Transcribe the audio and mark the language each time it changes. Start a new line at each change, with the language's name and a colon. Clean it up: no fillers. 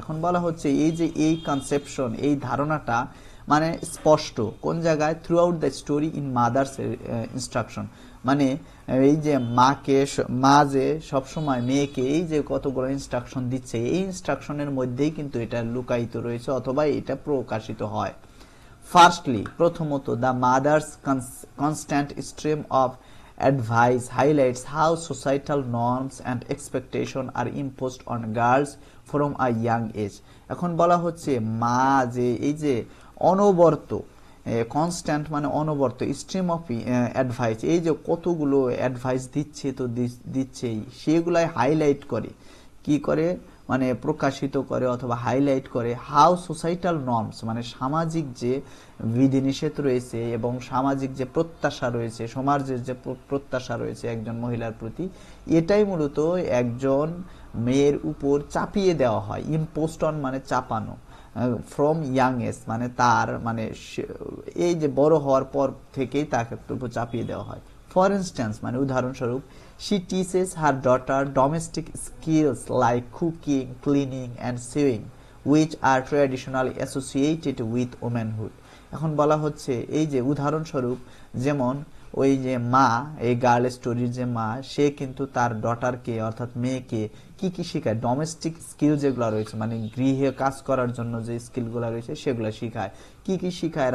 Bangla: এখন বলা হচ্ছে এই যে এই কনসেপশন, এই ধারণাটা স্পষ্ট কোন জায়গায়?
English: throughout the story in mother's instruction,
Bangla: এই যে মা যে সবসময় মেয়েকে এই যে কতগুলো ইনস্ট্রাকশন দিচ্ছে, এই ইনস্ট্রাকশনের মধ্যেই কিন্তু এটা লুকায়িত রয়েছে অথবা এটা প্রকাশিত হয়।
English: firstly,
Bangla: প্রথমত,
English: The mother's constant stream of advice highlights how societal norms and expectation are imposed on girls from a young age.
Bangla: এখন বলা হচ্ছে মা যে এই যে অনবরত, কনস্ট্যান্ট অনবরত,
English: stream of advice,
Bangla: এই যে কতগুলো অ্যাডভাইস দিচ্ছে তো দিচ্ছেই, সেগুলাই হাইলাইট করে, কি করে প্রকাশিত করে অথবা হাইলাইট করে
English: how societal norms,
Bangla: সামাজিক যে বিধিনিষেধ রয়েছে এবং সামাজিক যে প্রত্যাশা রয়েছে, সমাজের যে প্রত্যাশা রয়েছে একজন মহিলার প্রতি, এটাই মূলত একজন মেয়ের উপর চাপিয়ে দেওয়া হয়। ইম্পোস্ট অন চাপানো,
English: from young age
Bangla: তার এই যে বড় হওয়ার পর থেকেই তাকে উপর চাপিয়ে দেওয়া হয়।
English: for instance,
Bangla: উদাহরণস্বরূপ,
English: she teaches her daughter domestic skills like cooking, cleaning and sewing, which are traditionally associated with womanhood.
Bangla: এখন বলা হচ্ছে এই যে উদাহরণস্বরূপ, যেমন ওই যে মা, এই গার্ল স্টোরির যে মা, সে কিন্তু তার ডটারকে অর্থাৎ মেয়েকে কি কি শেখায়? ডোমেস্টিক স্কিল যেগুলো রয়েছে, গৃহে কাজ করার জন্য যে স্কিলগুলো রয়েছে সেগুলো শেখায়। কি কি শেখায়?